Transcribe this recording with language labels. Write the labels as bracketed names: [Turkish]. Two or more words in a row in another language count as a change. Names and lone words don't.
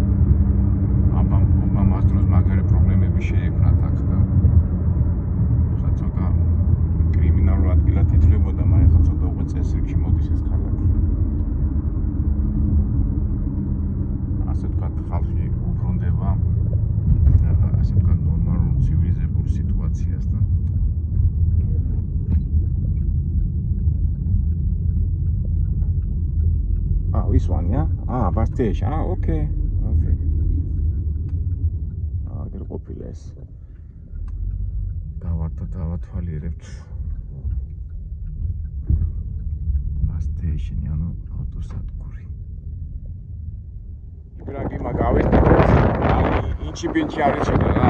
[Georgian] ამას დროს მაგარი პრობლემები შეექმნათ აქ და ხა ცოტა კრიმინალურ ადგილად ითვლებოდა მაგრამ ხა ცოტა უკვე წესრიგში მოდის ეს ქალაქი ასე ვთქვათ ხალხი უბრუნდება ასე ვთქვათ ნორმალურ ცივილიზებულ სიტუაციას და [English] this one, yeah? Bus station. [Georgian] Okay. Აგერ ყოფილა ეს. დავათვალიერებთ. [English] Bus station, [Georgian] ანუ ავტოსადგური. იბრაგიმა გავისწრებს. ინჩი-ბინჩი არის შედა რა.